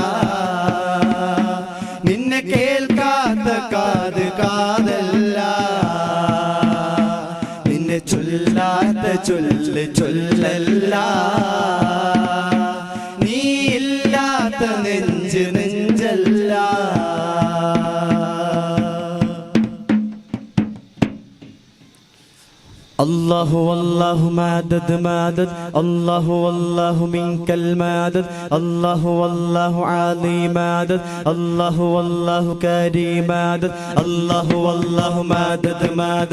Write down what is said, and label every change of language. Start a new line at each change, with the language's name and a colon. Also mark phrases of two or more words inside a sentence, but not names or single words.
Malayalam: നിന്നെ കേൾക്കാത്ത കാത് കാതല്ല. നിന്നെ ചൊല്ലാത്ത ചൊല്ല് ചൊല്ലല്ല. നീ ഇല്ലാത്ത നെഞ്ച് നെഞ്ചല്ല.
Arabic: الله والله مادد مادد. الله والله منك المادد. الله والله عالي مادد. الله والله كريم مادد. الله والله مادد مادد.